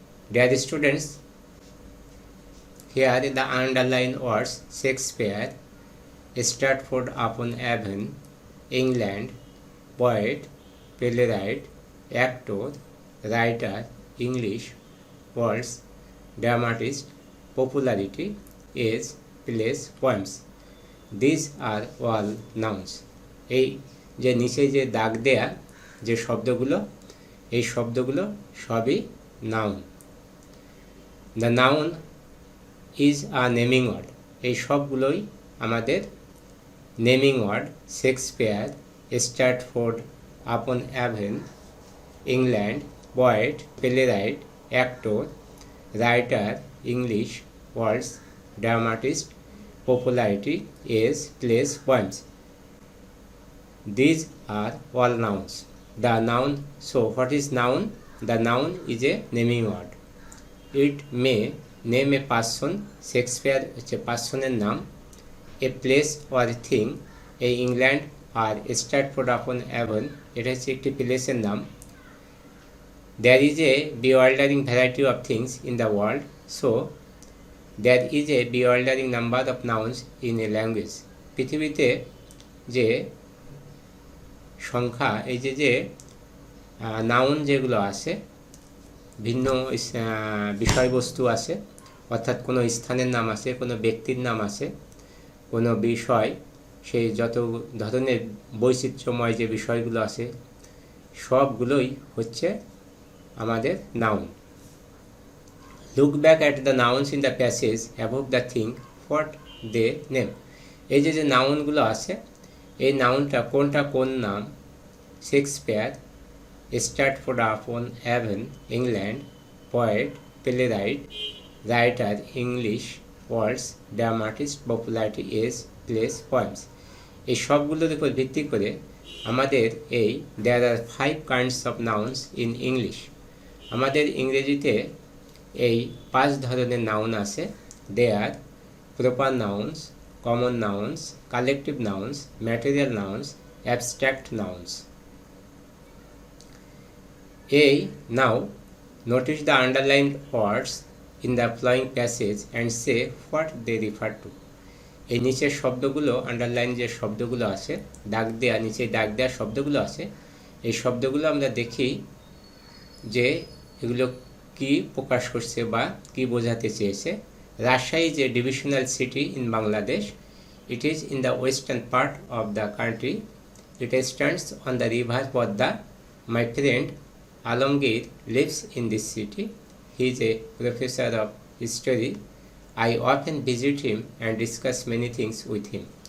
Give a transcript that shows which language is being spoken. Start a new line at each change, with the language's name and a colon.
English: Dear students, here the underlined words Shakespeare, Stratford-upon-Avon, England, poet, playwright, actor, writer, English, words, dramatist, popularity, age, plays, poems. These are all nouns.
Bangla: এই যে নিচে যে দাগ দেয়া যে শব্দগুলো এই শব্দগুলো সবই noun.
English: The noun is a naming word.
Bangla: এই সবগুলোই আমাদের নেমিং ওয়ার্ড।
English: Shakespeare, Stratford upon Avon, England, poet, playwright, actor, writer, English, words, dramatist, popularity, age, place, poems. These are all nouns. The noun, so what is noun? The noun is a naming word. It may name a person, Shakespeare
Bangla: হচ্ছে পার্সনের নাম,
English: a place or a thing, a England আর Stratford upon Avon
Bangla: এটা হচ্ছে একটি প্লেসের নাম.
English: There is a bewildering variety of things in the world, so there is a bewildering number of nouns in a language.
Bangla: পৃথিবীতে যে সংখ্যা এই যে নাউন যেগুলো আছে ভিন্ন বিষয়বস্তু আছে, অর্থাৎ কোনো স্থানের নাম আছে, কোনো ব্যক্তির নাম আছে, কোনো বিষয়, সেই যত ধরনের বৈচিত্র্যময় যে বিষয়গুলো আছে সবগুলোই হচ্ছে আমাদের noun.
English: Look back at the nouns in the passage above the thing what they name.
Bangla: এই যে নাউনগুলো আছে এই নাউনটা কোনটা কোন নাম?
English: Shakespeare, Stratford upon Avon, England, poet, playwright, writer, English, words, dramatist, popularity, age, place, poems.
Bangla: এই সবগুলোর উপর ভিত্তি করে আমাদের এই
English: There are 5 kinds of nouns in English.
Bangla: আমাদের ইংরেজিতে এই 5 ধরনের নাউন আছে.
English: There proper nouns, common nouns, collective nouns, material nouns, abstract nouns. এই now notice the underlined words in the following passage and say what they refer to.
Bangla: এই নিচের শব্দগুলো আন্ডারলাইন যে শব্দগুলো আছে দাগ দেয়া নিচে দাগ দেওয়া শব্দগুলো আছে এই শব্দগুলো আমরা দেখি যে এগুলো কি প্রকাশ করছে বা কি বোঝাতে চেয়েছে.
English: Rajshahi is a divisional city in Bangladesh. It is in the western part of the country. It stands on the river Podda. My friend Alamgir lives in this city. He is a professor of history. I often visit him and discuss many things with him.